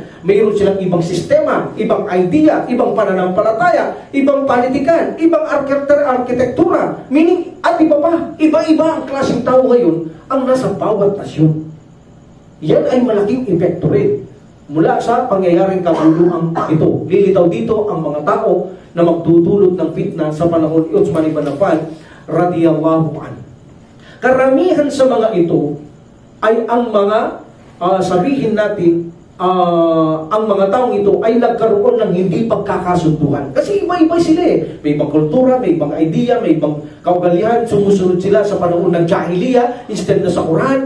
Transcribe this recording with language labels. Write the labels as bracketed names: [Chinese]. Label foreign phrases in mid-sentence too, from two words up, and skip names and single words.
[Filipino] Mayroon silang ibang sistema, ibang idea, ibang pananampalataya, ibang politikan, ibang arkitektura. Meaning, at iba pa, iba-iba ang klaseng tao ngayon ang nasa bawat nasyon. Yan ay malaking epekto rin mula sa pangyayaring kaguluhang ito. Lilitaw dito ang mga tao na magdudulot ng fitna sa panahon ni Uthman ibn Affan [Arabic] رضي الله عنه. [Filipino] Karamihan sa mga ito ay ang mga sabihin natin, ang mga taong ito ay nagkaroon ng hindi pagkakasunduan. Kasi iba-iba sila eh. May ibang kultura, may ibang idea, may ibang kaugalian. Sumusunod sila sa panahon ng Jahiliya instead na sa Quran.